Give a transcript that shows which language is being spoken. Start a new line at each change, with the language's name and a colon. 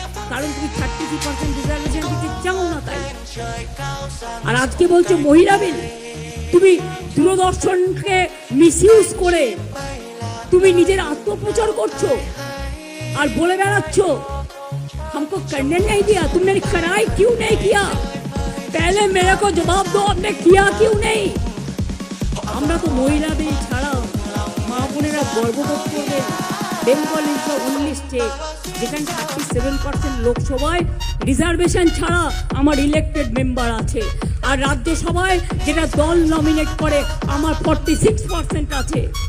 Bangla: কারণ তুমি 33% রিজার্ভেশন দিতে চাও না তাই। আর আজকে বলছো মহিলা বিল। তুমি দূরদর্শনকে মিসইউজ করে তুমি নিজের আত্মপ্রচার করছো আর বলে বেড়াচ্ছ
Hindi: हमको करने नहीं दिया, तुमने कराई क्यों नहीं किया? पहले मेरे को जवाब दो, आपने किया क्यों नहीं?
Bangla: আমরা তো মহিলা বিল ছাড়া মা বোনেরা গর্ববোধ করবে।
English: Bengal is the only state
Bangla: যেখানে 37% লোকসভায় রিজার্ভেশন ছাড়া আমার ইলেক্টেড মেম্বার আছে। আর রাজ্যসভায় যেটা দল নমিনেট করে আমার 46% আছে।